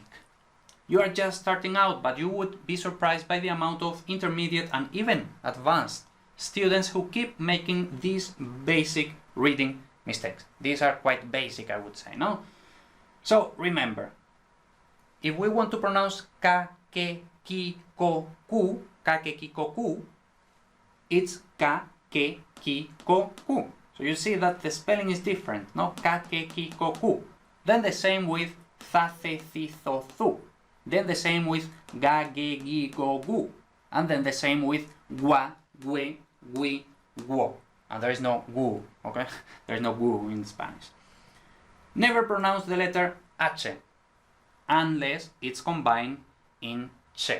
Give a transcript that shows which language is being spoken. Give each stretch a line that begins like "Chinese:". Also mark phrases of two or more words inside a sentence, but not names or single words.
English: You are just starting out, but you would be surprised by the amount of intermediate and even advanced students who keep making these basic reading mistakes. These are quite basic, I would say, no? So remember, if we want to pronounce ka, ke, ki, ko, ku, ka, ke, ki, ko, ku, it's ka, ke, ki, ko, ku. So you see that the spelling is different, no? Ka, ke, ki, ko, ku. Then the same with tha, the, thi, tho, thu. Then the same with ga, ge, gi, go, gu. And then the same with gua, gue, gui, guo. And there is no gu, okay? There is no gu in Spanish. Never pronounce the letter H unless it's combined in che.